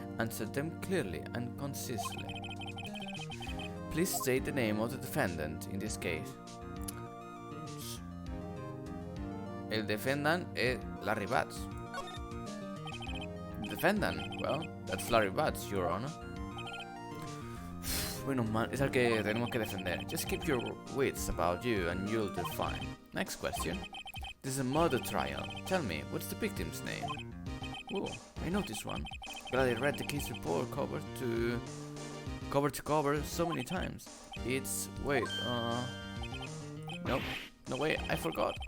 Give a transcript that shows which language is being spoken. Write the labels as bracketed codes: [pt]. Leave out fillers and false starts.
[en] Answer them clearly and concisely. Please state the name of the defendant in this case. [es] El defendant es Larry Butts. [en] Defendant, well, that's Larry Butts, Your Honor. [es] Bueno, es al que tenemos que defender. [en] Just keep your wits about you and you'll do fine. Next question. This is a murder trial. Tell me, what's the victim's name? Oh, I know this one. But I read the case report cover to cover so many times. It's... wait, nope. No way, I forgot.